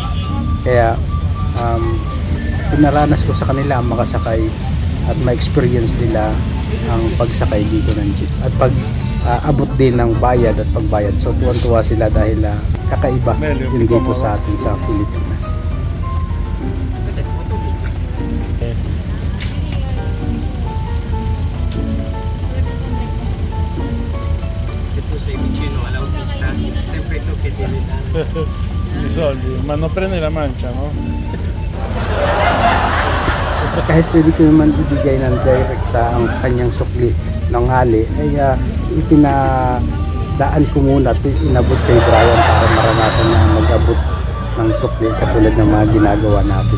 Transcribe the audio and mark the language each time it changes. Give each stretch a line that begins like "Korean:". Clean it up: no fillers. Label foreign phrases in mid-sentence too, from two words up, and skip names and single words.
Filipino: Kaya pinaranas ko sa kanila ang makasakay at ma-experience nila ang pagsakay dito ng jeep at pag abot din ng bayad at pagbayad. So tuwan-tuwa sila dahil kakaiba yung dito sa atin sa Pilipinas.
Italian: I soldi, ma non prende la mancia, no?
Filipino: Kahit pwede ko naman ibigay ng direkta ang kanyang sukli ng hali, ay ipinadaan ko muna at inabot kay Brian para maranasan niya mag-abot ng sukli katulad ng mga ginagawa natin.